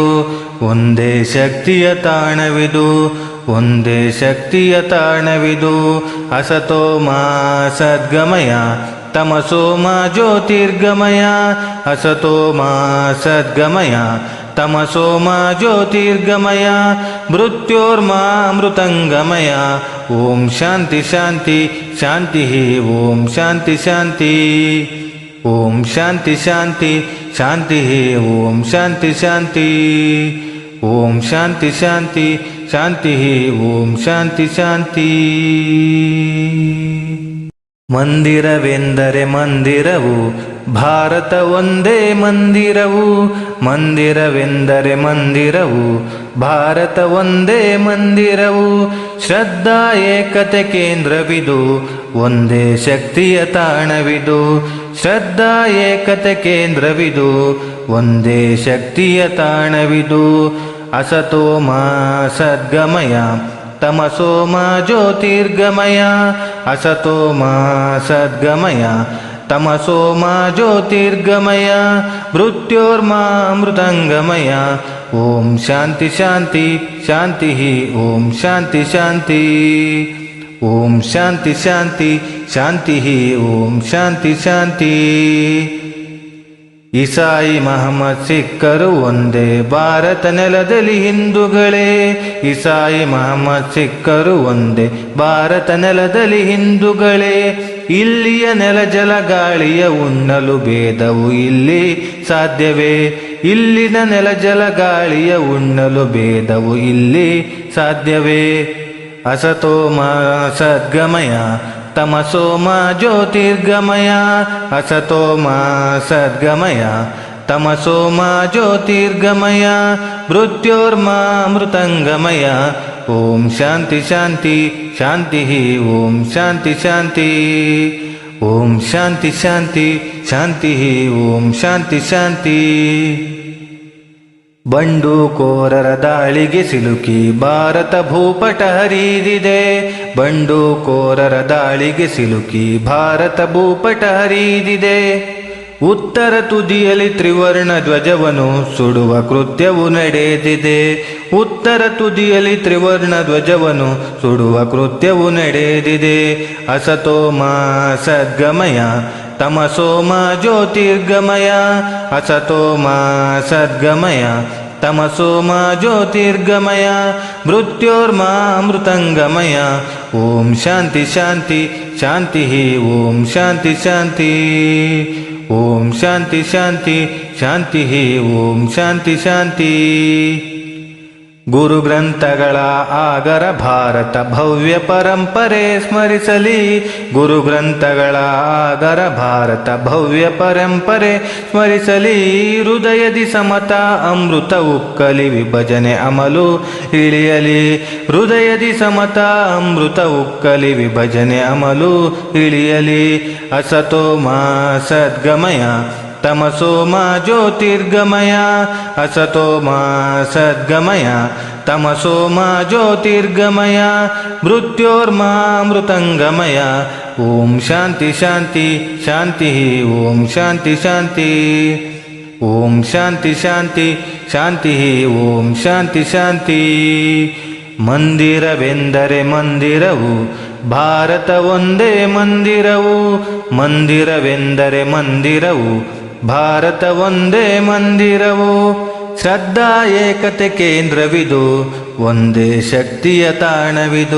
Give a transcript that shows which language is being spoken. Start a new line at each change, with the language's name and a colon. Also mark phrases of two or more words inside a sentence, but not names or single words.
Kannada: ಒಂದೇ ಶಕ್ತಿಯ ತಾಣವಿದು, ಒಂದೇ ಶಕ್ತಿಯ ತಾಣವಿದು.
Sanskrit: ಅಸತೋ ಮಾ ಸದ್ಗಮಯ, ತಮಸೋ ಮಾ ಜ್ಯೋತಿರ್ಗಮಯ. ಅಸತೋ ಮಾ ಸದ್ಗಮಯ, ತಮಸೋ ಮಾ ಜ್ಯೋತಿರ್ಗಮಯ. ಮೃತ್ಯೋರ್ಮಾ ಅಮೃತಂಗಮಯ. ಓಂ ಶಾಂತಿ ಶಾಂತಿ ಶಾಂತಿ. ಓಂ ಶಾಂತಿ ಶಾಂತಿ. ಓಂ ಶಾಂತಿ ಶಾಂತಿ ಶಾಂತಿ. ಓಂ ಶಾಂತಿ ಶಾಂತಿ. ಓಂ ಶಾಂತಿ ಶಾಂತಿ ಶಾಂತಿ. ಓಂ ಶಾಂತಿ ಶಾಂತಿ.
Kannada: ಮಂದಿರವೆಂದರೆ ಮಂದಿರವು, ಭಾರತ ಒಂದೇ ಮಂದಿರವು. ಮಂದಿರವೆಂದರೆ ಮಂದಿರವು, ಭಾರತ ಒಂದೇ ಮಂದಿರವು. ಶ್ರದ್ಧಾ ಏಕತೆ ಕೇಂದ್ರವಿದು, ಒಂದೇ ಶಕ್ತಿಯ ತಾಣವಿದು. ಶ್ರದ್ಧಾ ಏಕತೆ ಕೇಂದ್ರವಿದು, ಒಂದೇ ಶಕ್ತಿಯ ತಾಣವಿದು.
Sanskrit: ಅಸತೋ ಮಾ ಸದ್ಗಮಯ, ತಮಸೋ ಮಾ ಜ್ಯೋತಿರ್ಗಮಯ. ಅಸತೋ ಮಾ ಸದ್ಗಮಯ, ತಮಸೋ ಮಾ ಜ್ಯೋತಿರ್ಗಮಯ. ಮೃತ್ಯೋರ್ಮಾ ಅಮೃತಂಗಮಯ. ಓಂ ಶಾಂತಿ ಶಾಂತಿ ಶಾಂತಿ. ಓಂ ಶಾಂತಿ ಶಾಂತಿ. ಓಂ ಶಾಂತಿ ಶಾಂತಿ ಶಾಂತಿ. ಓಂ ಶಾಂತಿ ಶಾಂತಿ.
Kannada: ಇಸಾಯಿ ಮಹಮ್ಮದ್ ಸಿಖ್ಖರು ಒಂದೇ ಭಾರತ ನೆಲದಲ್ಲಿ ಹಿಂದೂಗಳೇ. ಇಸಾಯಿ ಮಹಮ್ಮದ್ ಸಿಖ್ಖರು ಒಂದೇ ಭಾರತ ನೆಲದಲ್ಲಿ ಹಿಂದೂಗಳೇ. ಇಲ್ಲಿಯ ನೆಲ ಜಲ ಗಾಳಿಯ ಉಣ್ಣಲು ಭೇದವು ಇಲ್ಲಿ ಸಾಧ್ಯವೇ. ಇಲ್ಲಿನ ನೆಲ ಜಲ ಗಾಳಿಯ ಉಣ್ಣಲು ಭೇದವು ಇಲ್ಲಿ ಸಾಧ್ಯವೇ.
Sanskrit: ಅಸತೋಮ ಸದ್ಗಮಯ ತಮಸೋಮ ಜ್ಯೋತಿರ್ಗಮಯ. ಅಸತೋಮ ಸದ್ಗಮಯ ತಮಸೋಮ ಜ್ಯೋತಿರ್ಗಮಯ. ಮೃತ್ಯೋರ್ಮಾ ಮೃತಂಗಮಯ. ಓಂ ಶಾಂತಿ ಶಾಂತಿ ಶಾಂತಿ. ಓಂ ಶಾಂತಿ ಶಾಂತಿ. ಓಂ ಶಾಂತಿ ಶಾಂತಿ ಶಾಂತಿ. ಓಂ ಶಾಂತಿ ಶಾಂತಿ.
Kannada: ಬಂಡುಕೋರರ ದಾಳಿಗೆ ಸಿಲುಕಿ ಭಾರತ ಭೂಪಟ ಹರಿದಿದೆ. ಬಂಡುಕೋರರ ದಾಳಿಗೆ ಸಿಲುಕಿ ಭಾರತ ಭೂಪಟ ಹರಿದಿದೆ. ಉತ್ತರ ತುದಿಯಲ್ಲಿ ತ್ರಿವರ್ಣ ಧ್ವಜವನ್ನು ಸುಡುವ ಕೃತ್ಯವು ನಡೆದಿದೆ. ಉತ್ತರ ತುದಿಯಲ್ಲಿ ತ್ರಿವರ್ಣ ಧ್ವಜವನ್ನು ಸುಡುವ ಕೃತ್ಯವು ನಡೆದಿದೆ.
Sanskrit: ಅಸತೋಮ ಸದ್ಗಮಯ ತಮಸೋಮ ಜ್ಯೋತಿರ್ಗಮಯ. ಅಸತೋಮ ಸದ್ಗಮಯ ತಮಸೋಮ ಜ್ಯೋತಿರ್ಗಮಯ. ಮೃತ್ಯೋರ್ಮಾ ಮೃತಂಗಮಯ. ಓಂ ಶಾಂತಿ ಶಾಂತಿ ಶಾಂತಿ. ಓಂ ಶಾಂತಿ ಶಾಂತಿ. ಓಂ ಶಾಂತಿ ಶಾಂತಿ ಶಾಂತಿ. ಓಂ ಶಾಂತಿ ಶಾಂತಿ.
Kannada: ಗುರು ಗ್ರಂಥಗಳ ಆಗರ ಭಾರತ ಭವ್ಯ ಪರಂಪರೆ ಸ್ಮರಿಸಲಿ. ಗುರು ಗ್ರಂಥಗಳ ಆಗರ ಭಾರತ ಭವ್ಯ ಪರಂಪರೆ ಸ್ಮರಿಸಲಿ. ಹೃದಯದಿ ಸಮತಾ ಅಮೃತ ಉಕ್ಕಲಿ ವಿಭಜನೆ ಅಮಲು ಇಳಿಯಲಿ. ಹೃದಯದಿ ಸಮತಾ ಅಮೃತ ಉಕ್ಕಲಿ ವಿಭಜನೆ ಅಮಲು ಇಳಿಯಲಿ.
Sanskrit: ಅಸತೋಮ ಸದ್ಗಮಯ ತಮಸೋಮ ಜ್ಯೋತಿರ್ಗಮಯ. ಅಸತೋಮ ಸದ್ಗಮಯ ತಮಸೋಮ ಜ್ಯೋತಿರ್ಗಮಯ. ಮೃತ್ಯೋರ್ಮಾ ಮೃತಂಗಮಯ. ಓಂ ಶಾಂತಿ ಶಾಂತಿ ಶಾಂತಿ. ಓಂ ಶಾಂತಿ ಶಾಂತಿ. ಓಂ ಶಾಂತಿ ಶಾಂತಿ ಶಾಂತಿ. ಓಂ ಶಾಂತಿ ಶಾಂತಿ.
Kannada: ಮಂದಿರವೆಂದರೆ ಮಂದಿರವು ಭಾರತ ಒಂದೇ ಮಂದಿರವು. ಮಂದಿರವೆಂದರೆ ಮಂದಿರವು ಭಾರತ ಒಂದೇ ಮಂದಿರವು. ಶ್ರದ್ಧಾ ಏಕತೆ ಕೇಂದ್ರವಿದು ಒಂದೇ ಶಕ್ತಿಯ ತಾಣವಿದು.